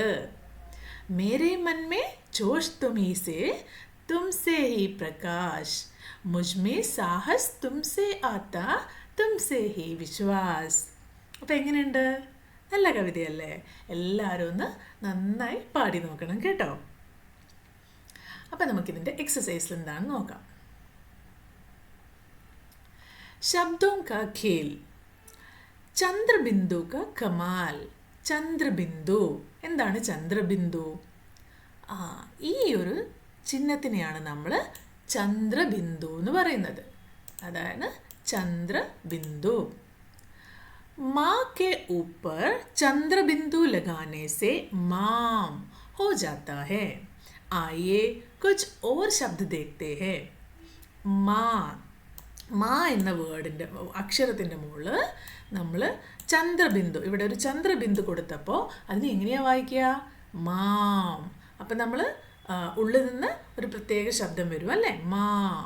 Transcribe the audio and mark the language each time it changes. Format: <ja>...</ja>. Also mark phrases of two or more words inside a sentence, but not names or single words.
<hi>मेरे मन में जोश तुम्हीं से, तुमसे ही प्रकाश, मुझमें साहस तुमसे आता, तुमसे ही विश्वास.</hi> <ml>അപ്പം എങ്ങനെയുണ്ട്? നല്ല കവിതയല്ലേ? എല്ലാവരും ഒന്ന് നന്നായി പാടി നോക്കണം കേട്ടോ. അപ്പം നമുക്കിതിൻ്റെ എക്സസൈസിൽ എന്താണെന്ന് നോക്കാം.</ml> <hi>ശബ്ദോं का खेल, ചന്ദ്രബിന്ദു का കമാൽ.</hi> <ml>ചന്ദ്രബിന്ദു, എന്താണ് ചന്ദ്രബിന്ദു? ഈ ഒരു ചിഹ്നത്തിനെയാണ് നമ്മൾ ചന്ദ്രബിന്ദു എന്ന് പറയുന്നത്. അതാണ് ചന്ദ്രബിന്ദു.</ml> <hi>मा के ऊपर चंद्रबिंदु लगाने से माम हो जाता है. आइए कुछ और शब्द देखते हैं.</hi> <ml>മാ, മാ എന്ന വേർഡിൻ്റെ അക്ഷരത്തിൻ്റെ മുകളിൽ നമ്മൾ ചന്ദ്രബിന്ദു, ഇവിടെ ഒരു ചന്ദ്രബിന്ദു കൊടുത്തപ്പോൾ അതിന് എങ്ങനെയാണ് വായിക്കുക? മാം. അപ്പം നമ്മൾ ഉള്ളിൽ നിന്ന് ഒരു പ്രത്യേക ശബ്ദം വരും അല്ലേ? മാം.</ml>